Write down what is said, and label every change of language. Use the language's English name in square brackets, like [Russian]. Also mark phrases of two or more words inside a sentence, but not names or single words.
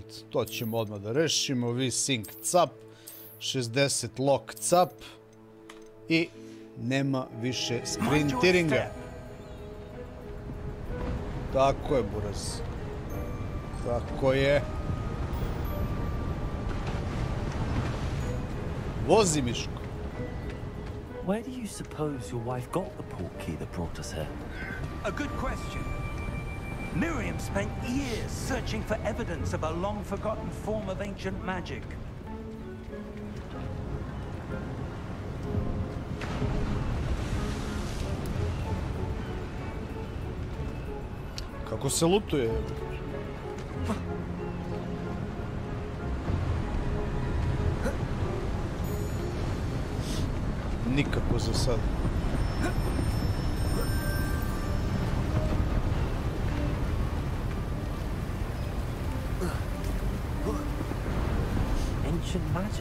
[Serbian] To ćemo odmah da rešimo. [English] VSync cap, [Serbian] 60 [English] lock cap [Serbian] i nema više [English] screen tearinga. [Serbian] Tako je, buraz. Tako je. Vozi, Miško. [English] Where do you suppose your wife got the port key that brought us here? A good question. Miriam spent years searching for evidence of a long-forgotten form of ancient magic. [Serbian] Kako se lutuje? Nikako za sad. [English] Ancient magic?